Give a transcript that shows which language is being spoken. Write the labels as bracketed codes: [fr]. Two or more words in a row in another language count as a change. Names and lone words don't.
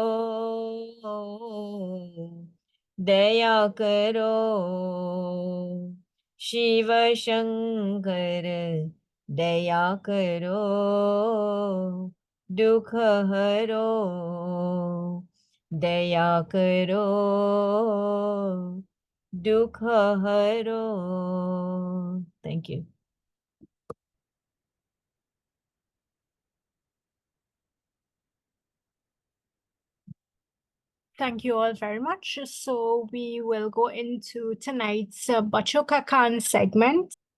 [hi] दया करो शिव शंकर दया करो दुख हरो दया करो दुख हरो [en] thank you Thank you all very much. So we will go into tonight's Bachoka Khan segment.